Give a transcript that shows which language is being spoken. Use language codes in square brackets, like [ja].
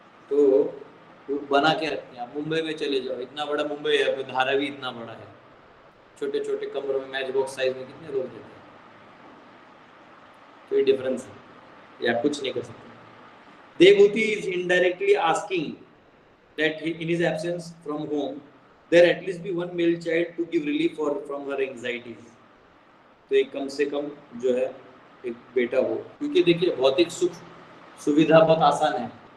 [hi] तो वो बना के रखते हैं। आप मुंबई में चले जाओ, इतना बड़ा मुंबई है, धारावी इतना बड़ा है, छोटे छोटे कमरों में मैच बॉक्स साइज में कितने लोग रहते हैं? कोई डिफरेंस है या कुछ नहीं कर सकते। [en] Devahuti is indirectly asking that in his absence from home there at least be one male child to give relief from her anxieties। [hi] तो एक कम से कम जो है एक बेटा हो, क्योंकि देखिए भौतिक सुख सुविधा बहुत आसान है।